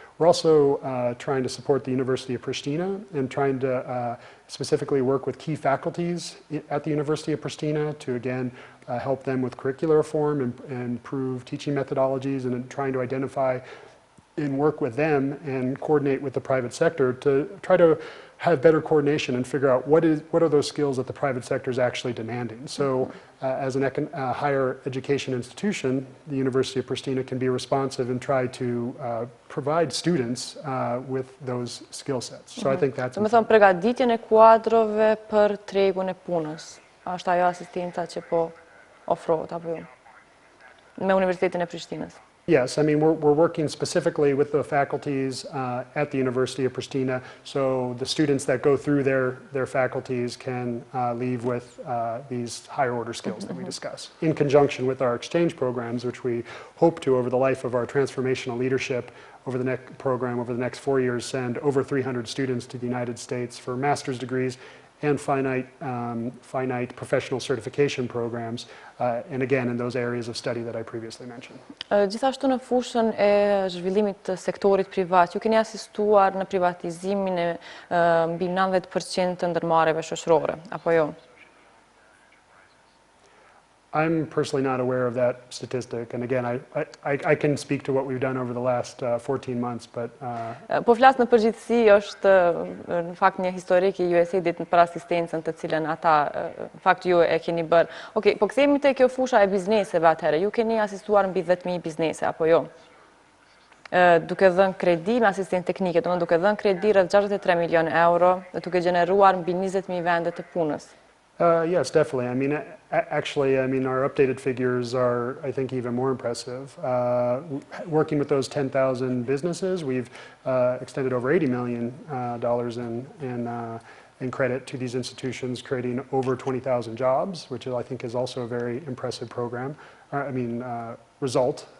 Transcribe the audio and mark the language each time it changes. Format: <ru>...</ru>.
<en>We're also trying to support the University of Pristina and trying to specifically work with key faculties at the University of Pristina to again help them with curricular reform and improve teaching methodologies and trying to identify and work with them and coordinate with the private sector to try to have better coordination and figure out what are those skills that the private sector is actually demanding. So as a higher education institution, the University of Pristina can be responsive and try to provide students with those skill sets. So I think that's important.</en> <sq>Do të thonë përgatitjen e kuadrove për tregun e punës. Është ajo asistenca që po ofrohet apo jo me Universitetin e Prishtinës?</sq> <en>Yes, I mean, we're working specifically with the faculties at the University of Pristina, so the students that go through their faculties can leave with these higher order skills that we discuss. In conjunction with our exchange programs, which we hope to, over the life of our transformational leadership, over the next 4 years, send over 300 students to the United States for master's degrees and finite professional certification programs, and again, in those areas of study that I previously mentioned.</en> <sq>Gjithashtu në fushën e zhvillimit të sektorit privat, ju keni asistuar në privatizimin e mbi 90% të ndërmarrjeve shoqërore, apo jo?</sq> <en>I'm personally not aware of that statistic, and again, I can speak to what we've done over the last 14 months, but...</en> <sq>Po flas në përgjithësi është në fakt një historik i USAID-it për asistencën të cilën ata në fakt ju e keni bërë. Okej, po kthehemi te kjo fusha e bizneseve atëherë. Ju keni asistuar mbi 10.000 biznese apo jo? Duke dhënë kredi me asistencë teknike, domethënë duke dhënë kredi rreth 63 milion euro dhe duke gjeneruar mbi 20.000 vende të punës.</sq> <en>Yes, definitely. I mean, actually, I mean, our updated figures are, I think, even more impressive. Working with those 10,000 businesses, we've extended over $80 million in credit to these institutions, creating over 20,000 jobs, which I think is also a very impressive program. Result.</en>